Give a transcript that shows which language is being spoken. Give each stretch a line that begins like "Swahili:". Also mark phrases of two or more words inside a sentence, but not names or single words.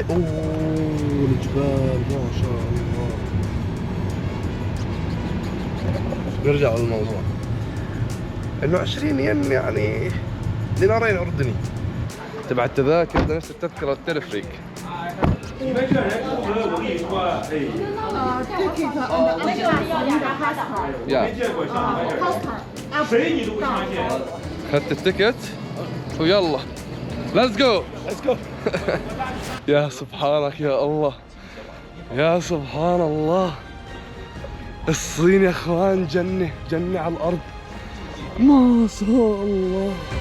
Arabic: الجبال ما شاء الله. نرجع للموضوع انه 20 ين يعني دينارين اردني تبع التذاكر. بدنا نشتري تذكرة التلفريك.
Chinese: 你们这人出门我跟你说，哎，
Arabic: يا
Chinese: 没见过像你们这人，谁你都不相信。
Arabic: خدت التيكت ويلا
English: let's go.
Arabic: يا سبحانك يا الله، يا سبحان الله. الصين يا اخوان جنة جنة على الارض ما شاء الله.